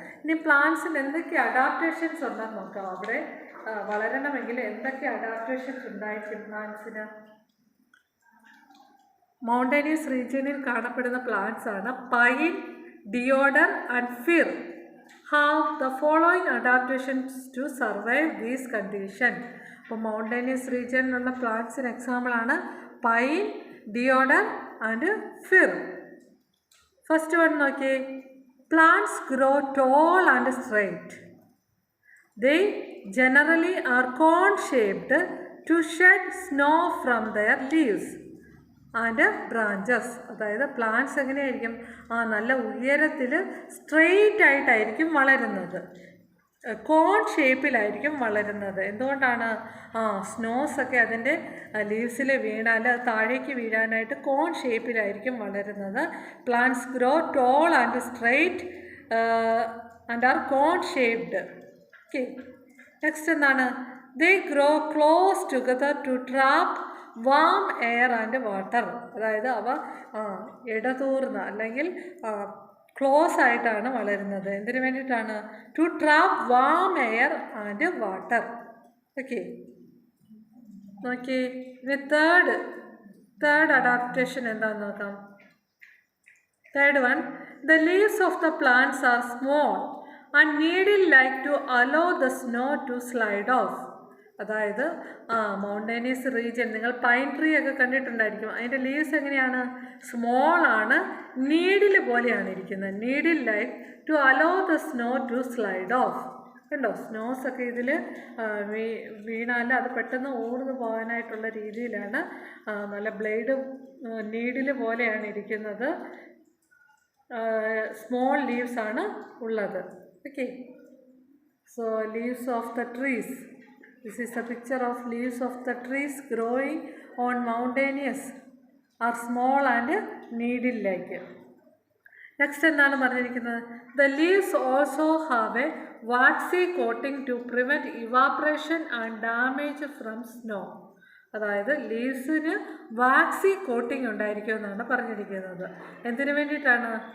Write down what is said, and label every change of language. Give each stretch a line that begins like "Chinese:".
Malayalam: ഇനി പ്ലാന്റ്സിന് എന്തൊക്കെ അഡാപ്റ്റേഷൻസ് ഉണ്ടെന്ന് നോക്കാം. അവിടെ വളരണമെങ്കിൽ എന്തൊക്കെ അഡാപ്റ്റേഷൻസ് ഉണ്ടായിരിക്കും പ്ലാന്റ്സിന്? മൗണ്ടേനിയസ് റീജിയനിൽ കാണപ്പെടുന്ന പ്ലാന്റ്സ് ആണ് pine, Deodhar and fir.
English: have the following adaptations to survive these conditions.
Malayalam: അപ്പോൾ മൗണ്ടേനിയസ് റീജിയനിലുള്ള പ്ലാന്റ്സിന് എക്സാമ്പിളാണ് pine, Deodhar and fir.
English: First one നോക്കിയേ. Plants grow tall and straight. They generally are cone shaped to shed snow from their leaves and branches.
Malayalam: അതായത് plants എങ്ങനെയായിരിക്കും? നല്ല ഉയരത്തിൽ straight ആയിട്ടായിരിക്കും വളരുന്നത്. കോൺ ഷേപ്പിലായിരിക്കും വളരുന്നത്. എന്തുകൊണ്ടാണ്? സ്നോസൊക്കെ അതിൻ്റെ ലീവ്സിൽ വീണാൽ താഴേക്ക് വീഴാനായിട്ട് കോൺ ഷേപ്പിലായിരിക്കും വളരുന്നത്.
English: Plants grow tall and straight and are cone shaped. Okay, next എന്താണ്? They grow close together to trap warm air and water.
Malayalam: അതായത് അവ ഇടതൂർന്ന അല്ലെങ്കിൽ ക്ലോസ് ആയിട്ടാണ് വളരുന്നത്. എന്തിനു വേണ്ടിയിട്ടാണ്?
English: To trap warm air and water. Okay, നോക്കി.
Malayalam: ഇനി തേർഡ് അഡാപ്റ്റേഷൻ എന്താണെന്ന് നോക്കാം.
English: Third one, the leaves of the plants are small and needle like to allow the snow to slide off.
Malayalam: അതായത് മൗണ്ടൈനീസ് റീജിയൻ, നിങ്ങൾ പൈൻ ട്രീ ഒക്കെ കണ്ടിട്ടുണ്ടായിരിക്കും. അതിൻ്റെ leaves എങ്ങനെയാണ്? Small ആണ്, നീഡിൽ പോലെയാണ് ഇരിക്കുന്നത്.
English: Needle like to allow the snow to slide off.
Malayalam: കണ്ടോ, snows ഒക്കെ ഇതിൽ വീണാൽ അത് പെട്ടെന്ന് ഊർന്നു പോകാനായിട്ടുള്ള രീതിയിലാണ് നല്ല ബ്ലേഡ് നീഡിൽ പോലെയാണ് ഇരിക്കുന്നത്.
English: small leaves
Malayalam: ആണ് ഉള്ളത്.
English: Okay, so leaves of the trees. This is a picture of leaves of the trees growing on mountainous are small and needle-like.
Malayalam: Next എന്താണ് പറഞ്ഞിരിക്കുന്നത്?
English: The leaves also have a waxy coating to prevent evaporation and damage from snow.
Malayalam: അതായത് ലീവ്സിന് waxy coating ഉണ്ടായിരിക്കും എന്നാണ് പറഞ്ഞിരിക്കുന്നത്. എന്തിനു വേണ്ടിയിട്ടാണ്?